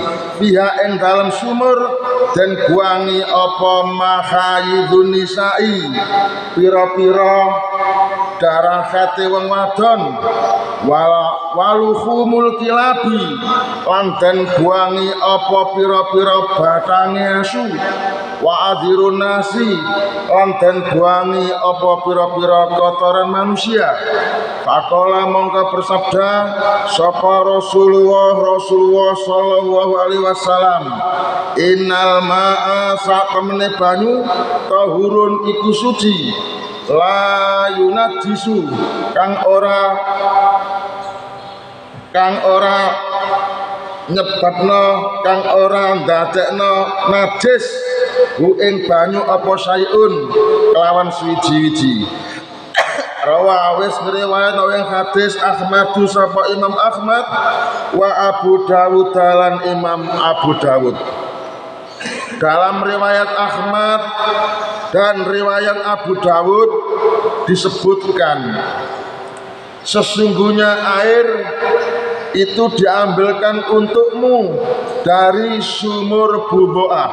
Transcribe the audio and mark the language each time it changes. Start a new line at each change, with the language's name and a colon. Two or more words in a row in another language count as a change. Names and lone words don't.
Javanese: biha ing dalem sumur den buangi apa
Arabic: محايض النساء
Javanese: pira-pira darah hati wong wadon
Arabic: ولحوم الكلاب
Javanese: lan den buangi apa pira-pira batange asu
Arabic: وعذر الناس
Javanese: lan den buangi apa pira-pira kotoran manusia. Faqala mongko bersabda sapa Rasulullah
Arabic: صلى الله عليه وسلم إن الماء
Javanese: sakamene banyu tahurun iku suci
Arabic: لا ينجس
Javanese: kang ora nyebabno kang ora ndadekno najis hu ing banyu apa sayun kelawan suwiji-wiji. Rawa wis ngriwayat ing hadis Ahmadu sapa Imam Ahmad wa Abu Dawud lan Imam Abu Dawud.
Indonesian: Dalam riwayat Ahmad dan riwayat Abu Dawud disebutkan sesungguhnya air itu diambilkan untukmu dari sumur budha'ah.